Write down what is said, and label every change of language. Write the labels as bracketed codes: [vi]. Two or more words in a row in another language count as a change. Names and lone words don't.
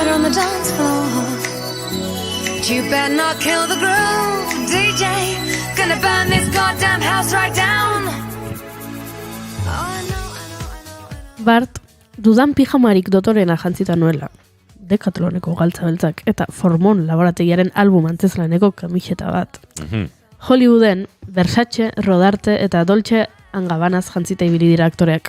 [en] the dance floor. But you better not kill the groove, DJ. Gonna burn this goddamn house right down. [eu] Bart, dudan pijamarik dotorena jantzita nuela. Decathloneko galtza beltzak eta Formon laborategiaren album antzezlaneko kamiseta bat. Hollywooden, Versace, Rodarte eta Dolce & Gabbanaz jantzita ibili dira aktoreak.